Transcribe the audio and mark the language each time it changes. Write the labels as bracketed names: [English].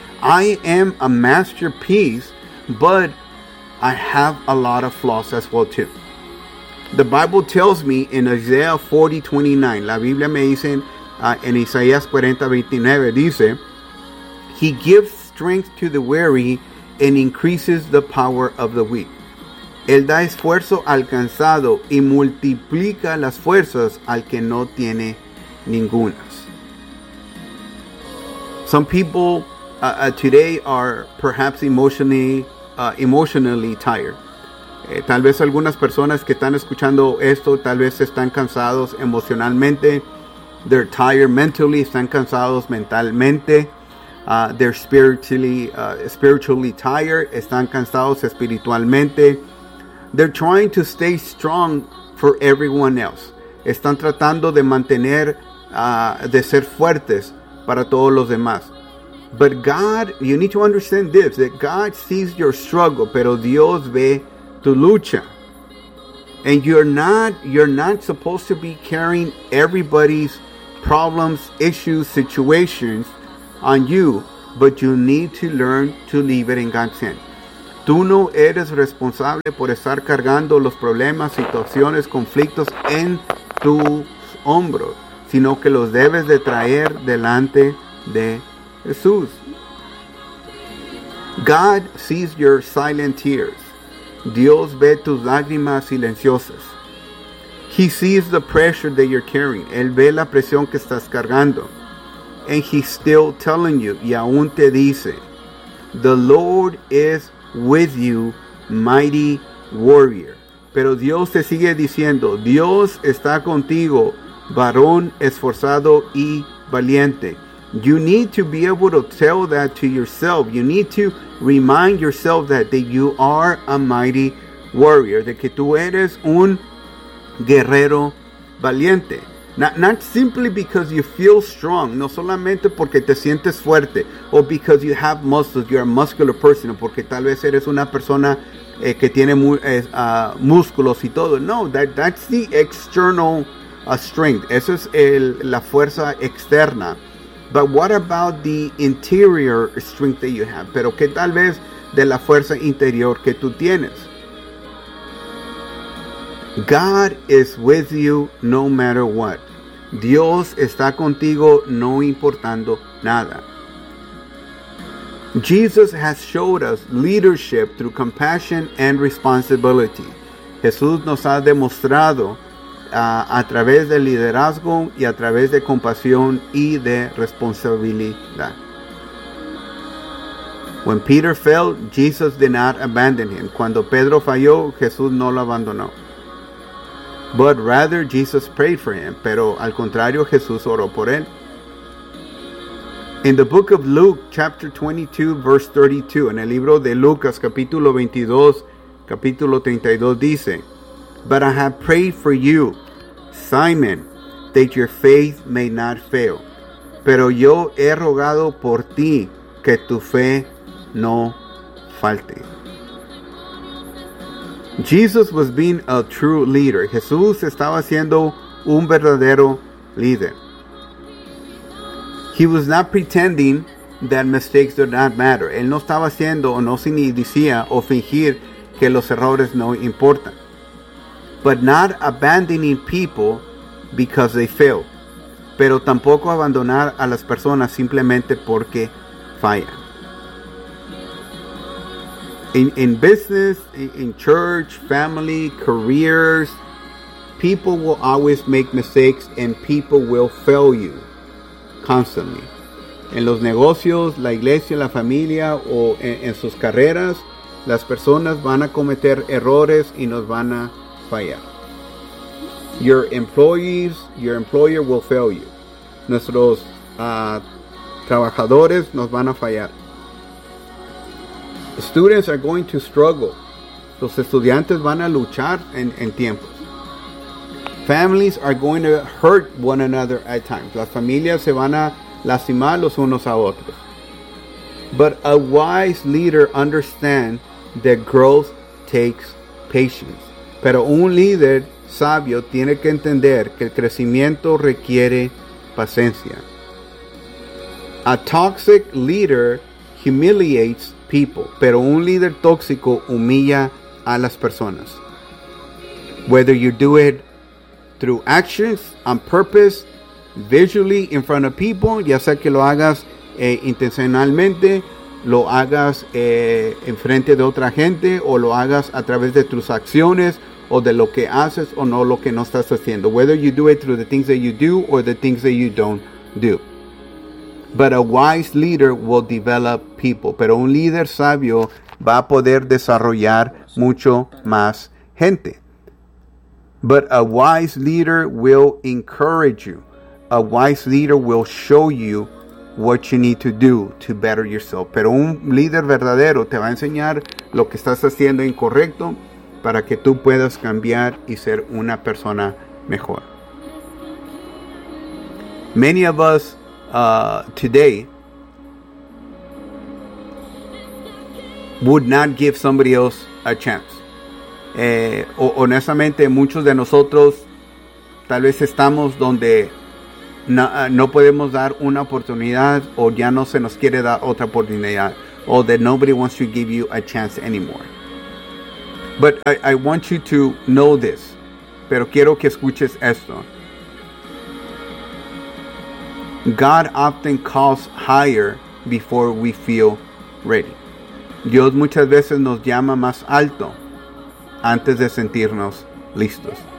[English] I am a masterpiece, but I have a lot of flaws as well too. The Bible tells me in Isaiah 40:29, [Spanish] la Biblia me dice en Isaías 40:29, dice, [English] He gives strength to the weary and increases the power of the weak. [Spanish] Él da esfuerzo al cansado y multiplica las fuerzas al que no tiene ningunas. [English] Some people today are perhaps emotionally tired. [Spanish] Tal vez algunas personas que están escuchando esto, tal vez están cansados emocionalmente. [English] They're tired mentally, [Spanish] están cansados mentalmente. [English] They're spiritually tired, [Spanish] están cansados espiritualmente. [English] They're trying to stay strong for everyone else. [Spanish] Están tratando de mantener, de ser fuertes para todos los demás. [English] But God, you need to understand this, that God sees your struggle, [Spanish] pero Dios ve tu lucha. [English] And you're not supposed to be carrying everybody's problems, issues, situations on you, but you need to learn to leave it in God's hand. [Spanish] Tú no eres responsable por estar cargando los problemas, situaciones, conflictos en tus hombros, sino que los debes de traer delante de Jesús. [English] God sees your silent tears. [Spanish] Dios ve tus lágrimas silenciosas. [English] He sees the pressure that you're carrying. [Spanish] Él ve la presión que estás cargando. [English] And he's still telling you, [Spanish] y aún te dice, [English] the Lord is with you, mighty warrior. [Spanish] Pero Dios te sigue diciendo, Dios está contigo, varón esforzado y valiente. [English] You need to be able to tell that to yourself. You need to remind yourself that you are a mighty warrior, [Spanish] de que tú eres un guerrero valiente. [English] Not simply because you feel strong, [Spanish] no solamente porque te sientes fuerte, [English] or because you have muscles, you're a muscular person, [Spanish] porque tal vez eres una persona que tiene músculos y todo. [English] No, that's the external strength. [Spanish] Eso es la fuerza externa. [English] But what about the interior strength that you have? [Spanish] Pero qué tal vez de la fuerza interior que tú tienes. [English] God is with you no matter what. [Spanish] Dios está contigo no importando nada. [English] Jesus has showed us leadership through compassion and responsibility. [Spanish] Jesús nos ha demostrado a través de liderazgo y a través de compasión y de responsabilidad. [English] When Peter fell, Jesus did not abandon him. [Spanish] Cuando Pedro falló, Jesús no lo abandonó. [English] But rather, Jesus prayed for him. [Spanish] Pero al contrario, Jesús oró por él. [English] In the book of Luke, chapter 22, verse 32, [Spanish] en el libro de Lucas, capítulo 22, capítulo 32, dice, [English] but I have prayed for you, Simon, that your faith may not fail. [Spanish] Pero yo he rogado por ti que tu fe no falte. [English] Jesus was being a true leader. [Spanish] Jesús estaba siendo un verdadero líder. [English] He was not pretending that mistakes do not matter. [Spanish] Él no estaba haciendo o no decía o fingir que los errores no importan. [English] But not abandoning people because they fail. [Spanish] Pero tampoco abandonar a las personas simplemente porque fallan. [English] In business, in church, family, careers, people will always make mistakes and people will fail you constantly. [Spanish] En los negocios, la iglesia, la familia o en sus carreras, las personas van a cometer errores y nos van a fallar. [English] Your employees, your employer will fail you. [Spanish] Nuestros trabajadores nos van a fallar. [English] Students are going to struggle. [Spanish] Los estudiantes van a luchar en tiempos. [English] Families are going to hurt one another at times. [Spanish] Las familias se van a lastimar los unos a otros. [English] But a wise leader understands that growth takes patience. [Spanish] Pero un líder sabio tiene que entender que el crecimiento requiere paciencia. [English] A toxic leader humiliates people, [Spanish] pero un líder tóxico humilla a las personas. [English] Whether you do it through actions, on purpose, visually in front of people, [Spanish] ya sea que lo hagas intencionalmente, lo hagas en frente de otra gente, o lo hagas a través de tus acciones, o de lo que haces, o no lo que no estás haciendo. [English] Whether you do it through the things that you do, or the things that you don't do. But a wise leader will develop people. [Spanish] Pero un líder sabio va a poder desarrollar mucho más gente. [English] But a wise leader will encourage you. A wise leader will show you what you need to do to better yourself. [Spanish] Pero un líder verdadero te va a enseñar lo que estás haciendo incorrecto para que tú puedas cambiar y ser una persona mejor. [English] Many of us today would not give somebody else a chance. [Spanish] Honestamente, muchos de nosotros tal vez estamos donde no podemos dar una oportunidad, o ya no se nos quiere dar otra oportunidad, [English] or that nobody wants to give you a chance anymore. But I want you to know this. [Spanish] Pero quiero que escuches esto. [English] God often calls higher before we feel ready. [Spanish] Dios muchas veces nos llama más alto antes de sentirnos listos.